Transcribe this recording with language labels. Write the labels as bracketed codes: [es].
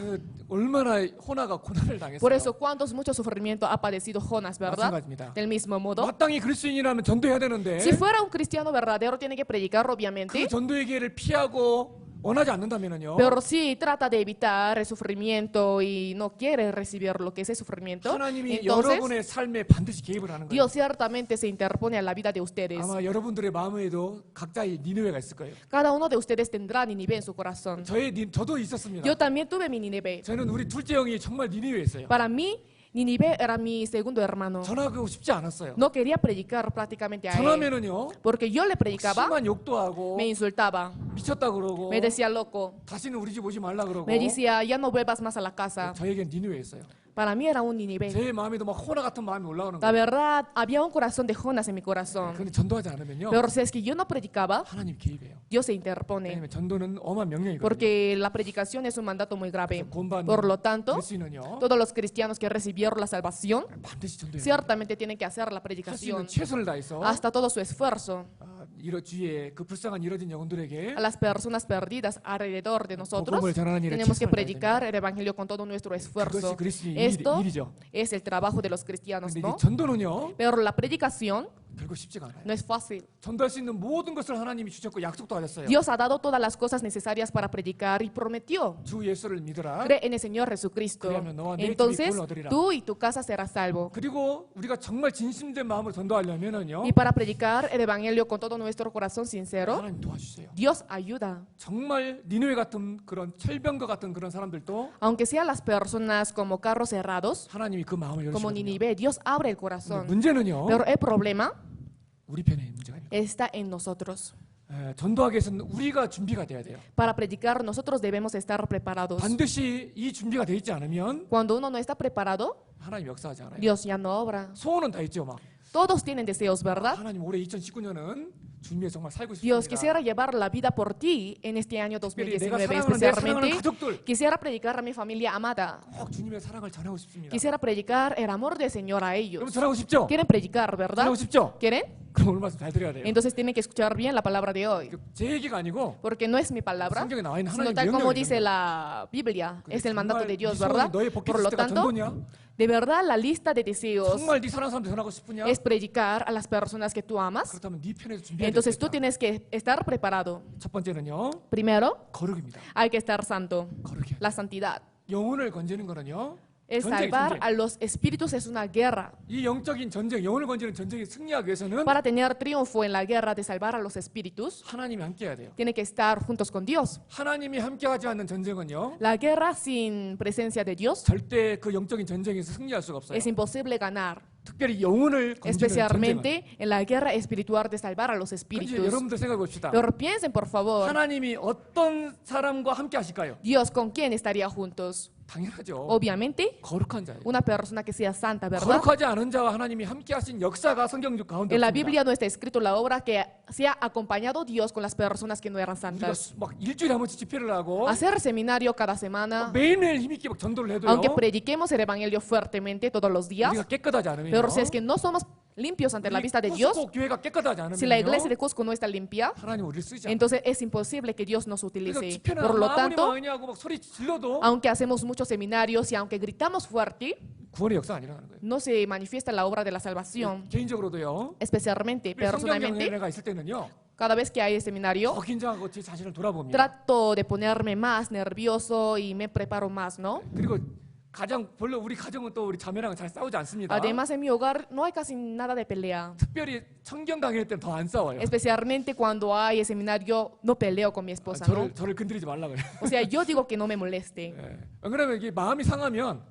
[ko] 그 얼마나 호나가 고난을 당했어요. [es] Por eso, cuántos mucho sufrimiento ha padecido Jonás, ¿verdad? [ko] 마찬가지입니다. [es] Del mismo modo, [ko] 마땅히 그리스도인이라면 전도해야 되는데 [es] si fuera un cristiano verdadero, tiene que predicar, obviamente, [ko] 그 전도의 기회를 피하고 원하지 않는다면요. [es] pero si trata de evitar el sufrimiento y no quiere recibir lo que es el sufrimiento, [ko] 하나님이 [es] entonces [ko] 여러분의 삶에 반드시 개입을 하는 거예요. [es] Dios ciertamente se interpone a la vida de ustedes. [ko] 아마 여러분들의 마음에도 각자의 니느웨가 있을 거예요. [es] Cada uno de ustedes tendrá Nínive en su corazón. [ko] 저도 있었습니다. [es] Yo también tuve mi Nínive. [ko] 저는 우리 둘째 형이 정말 니느웨였어요. [es] Para mí, Nínive era mi segundo hermano. [ko] 전하고 싶지 않았어요. [es] No quería predicar prácticamente a él, [ko] 전하면은요 [es] porque yo le predicaba, [ko] 심한 욕도 하고 [es] me insultaba, [ko] 미쳤다 그러고 [es] me decía loco, [ko] 다시는 우리 집 오지 말라 그러고 [es] me decía ya no vuelvas más a la casa. [ko] 저에겐 니느웨였어요. [es] Para mí era un Nínive. [ko] 제 마음에도 막 호나 같은 마음이 올라오는 [es] La [ko] 거예요. [es] verdad, había un corazón de Jonás en mi corazón. [ko] 그런데 전도하지 않으면요 [es] Pero si es que yo no predicaba, [ko] 하나님 개입해요. [es] Dios se interpone, [ko] 왜냐면 전도는 엄한 명령이거든요. [es] porque la predicación es un mandato muy grave. [ko] 구원받는 [es] Por lo tanto, [ko] 그리스도인은요 [es] todos los cristianos que recibieron la salvación [ko] 반드시 전도해요. [es] ciertamente tienen que hacer la [ko] 할 수 있는 [es] predicación [ko] 최선을 다해서 [es] hasta todo su esfuerzo. [ko] 이런 주위에 그 불쌍한 이뤄진 영혼들에게 [es] A las personas perdidas alrededor de nosotros, [ko] 복음을 전하는 일에 [es] tenemos que [ko] 최선을 다해야 [es] predicar el evangelio con todo nuestro esfuerzo. [ko] 그것이 그리스도의 [es] Esto [ko] 일이죠. [es] es el trabajo de los cristianos, [ko] 근데 이 [es] ¿no? [ko] 전도는요 [es] Pero la predicación [ko] 결코 쉽지가 않아요. [es] no es fácil. [ko] 전도할 수 있는 모든 것을 하나님이 주셨고 약속도 하셨어요. [es] Dios ha dado todas las cosas necesarias para predicar y prometió. [ko] 주 예수를 믿으라. [es] Cree en el Señor Jesucristo. [ko] 그러면 너와 내 집이 [es] Entonces, [ko] 구원을 얻으리라. [es] tú y tu casa serás salvo. [ko] 그리고 우리가 정말 진심된 마음으로 전도하려면은요 [es] Y para predicar el evangelio con todo nuestro corazón sincero, [ko] 하나님 도와주세요. [es] Dios ayuda. [ko] 정말 니느웨 같은 그런 철병과 같은 그런 사람들도 [es] Aunque sean las personas como carros cerrados, [ko] 하나님이 그 마음을 [es] como [ko] 열으시거든요. [es] Nínive, Dios abre el [ko] 근데 [es] corazón. [ko] 문제는요 [es] Pero el problema [ko] 우리 편에 문제가 있는 [es] está en nosotros. [ko] 거예요. 전도하기 위해서는 우리가 준비가 돼야 돼요. [es] Para predicar nosotros debemos estar preparados. [ko] 반드시 이 준비가 돼 있지 않으면 [es] Cuando uno no está preparado, [ko] 하나님 역사하지 않아요. [es] Dios ya no obra. [ko] 소원은 다 있죠, 막. [es] Todos tienen deseos, ¿verdad? [ko] 하나님 올해 2019년은 주님의 정말 살고 [es] Dios, [ko] 싶습니다. [es] quisiera llevar la vida por ti en este año [ko] 특별히 내가 [es] 2019, [ko] 사랑하는 내 사랑하는 [es] especialmente. [ko] 가족들 [es] Quisiera predicar a mi familia amada. [ko] 꼭 주님의 사랑을 전하고 싶습니다. [es] Quisiera predicar el amor del Señor a [ko] 여러분 [es] ellos. [ko] 전하고 싶죠? [es] ¿Quieren predicar, verdad? [ko] 전하고 싶죠? [es] ¿Quieren? [ko] 그럼 오늘 말씀 잘 들어야 돼요. [es] Entonces tienen que escuchar bien la palabra de hoy. [ko] 제 얘기가 아니고 [es] Porque no es mi palabra, [ko] 성경에 나와 있는 [es] sino [ko] 하나님의 [es] tal como [ko] 명령이에요. [es] dice la Biblia. Es el mandato de Dios, [ko] 정말 [es] ¿verdad? [ko] 너의 [es] Por lo [ko] 버킷리스트가 [es] tanto, [ko] 전도냐? [es] de verdad la lista de deseos [ko] 정말 네 사랑하는 사람들 전하고 싶으냐? [es] es predicar a las personas que tú amas. [ko] 그렇다면 네 편에서 준비해야 [es] Entonces tú [ko] 되겠다. [es] tienes que estar preparado. [ko] 첫 번째는요. [es] Primero, [ko] 거룩입니다. [es] hay que estar santo. [ko] 거룩이요. [es] La santidad. [ko] 영혼을 건지는 거는요. [es] El [ko] 전쟁, [es] salvar [ko] 전쟁. [es] a los espíritus es una guerra. [ko] 이 영적인 전쟁, 영혼을 건지는 전쟁에 승리하기 위해서는 [es] Para tener triunfo en la guerra de salvar a los espíritus, [ko] 하나님이 함께해야 돼요. [es] tiene que estar juntos con Dios. [ko] 하나님이 함께하지 않는 전쟁은요. [es] La guerra sin presencia de Dios [ko] 절대 그 영적인 전쟁에서 승리할 수가 없어요. [es] es imposible ganar. [ko] 특별히 영혼을 건지는 전쟁은. [es] especialmente en la guerra espiritual de salvar a los [ko] 그런데 [es] espíritus. [ko] 여러분들 생각해 봅시다. [es] Pero piensen, por favor, [ko] 하나님이 어떤 사람과 함께 하실까요? [es] Dios con quién estaría juntos. [ko] 당연하죠. [es] Obviamente, [ko] 거룩한 자예요. [es] una persona que sea santa, ¿verdad? [ko] 거룩하지 않은 자와 하나님이 함께 하신 역사가 성경 가운데 [es] En la [ko] 없습니다. [es] Biblia no está escrito la obra que se ha acompañado Dios con las personas que no eran [ko] 우리가 [es] santas. [ko] 막 일주일에 한 번씩 집회를 하고 [es] Hacer seminario cada semana, [ko] 매일매일 힘있게 막 전도를 해도요. [es] aunque prediquemos el evangelio fuertemente todos los días, [ko] 우리가 깨끗하지 않으면요. [es] pero si es que no somos limpios ante la vista de Dios, [ko] 꼭 교회가 깨끗하지 [es] si la [ko] 않으면요. [es] iglesia de Cusco no está limpia, [ko] 하나님 우리를 쓰지 않아요. [es] entonces es imposible que Dios nos [ko] 그러니까 [es] utilice. [ko] 집회는 [es] Por lo [ko] 아무리 [es] tanto, [ko] 많이 하고 막 소리 질러도 [es] aunque hacemos muchos seminarios y aunque gritamos fuerte, [ko] 구원의 역사 아니라는 거예요. [es] no se manifiesta la obra de la salvación. [ko] 개인적으로도요. [es] especialmente, [ko] 성경 [es] personalmente, [ko] 경례가 있을 때는요. [es] cada vez que hay seminario, [ko] 더 긴장하고 제 자신을 돌아봅니다. [es] trato de ponerme más nervioso y me preparo más, ¿no? [ko] 그리고 가장 별로 우리 가정은 또 우리 자매랑 잘 싸우지 않습니다. [es] Además, en mi hogar no hay casi nada de pelea. [ko] 특별히 성경 강의 때는 더 안 싸워요. [es] Especialmente cuando hay seminario, no peleo con mi esposa, ¿no? [ko] 저를 건드리지 말라 그래요. [es] O sea, yo digo que no me moleste. [ko] 예. 안 그러면 이게 마음이 상하면